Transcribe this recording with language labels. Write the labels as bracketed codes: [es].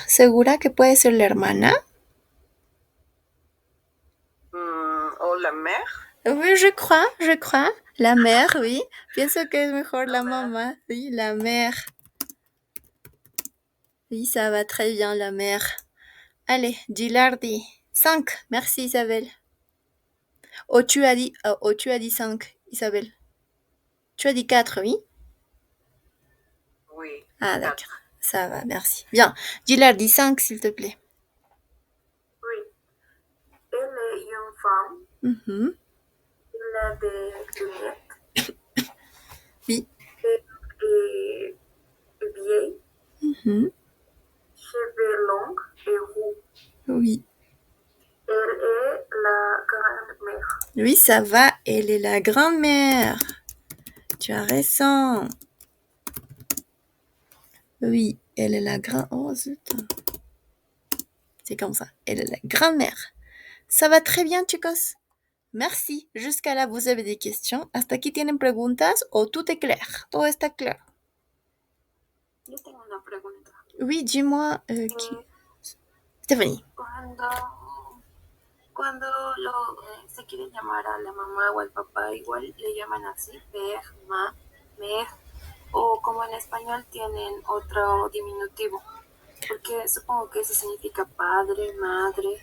[es] ¿Segura que puede ser la hermana? [fr] O la mère. Oui, je crois. La mère, oui. [es] Pienso que es mejor la mamá. [fr] Oui, la mère. Oui, ça va très bien, la mère. Allez, Gilardi. 5. Merci, Isabelle. Ou tu as dit 5, Isabelle. Tu as dit 4, oui? Oui. Ah, d'accord. Ça va, merci. Bien. Gilardi, 5, s'il te plaît. Oui. Elle est une femme. Mhm. Elle a des lunettes. Oui. Et vieille. Mhm. Cheveux longs et roux. Oui. Elle est la grand-mère. Oui, ça va. Elle est la grand-mère. Tu as raison. Oui, elle est la grand... Oh, zut. C'est comme ça. Elle est la grand-mère. Ça va très bien, chicos. Merci. Jusqu'à là, vous avez des questions. [es] ¿Hasta aquí tienen preguntas o [fr] tout est clair? [es] Todo está claro. Yo tengo una pregunta. [fr] Oui, dis-moi. Stephanie. [es] Cuando se quieren llamar a la mamá o al papá, igual le llaman así, père, ma, mère, o como en español tienen otro diminutivo, porque supongo que eso significa padre, madre.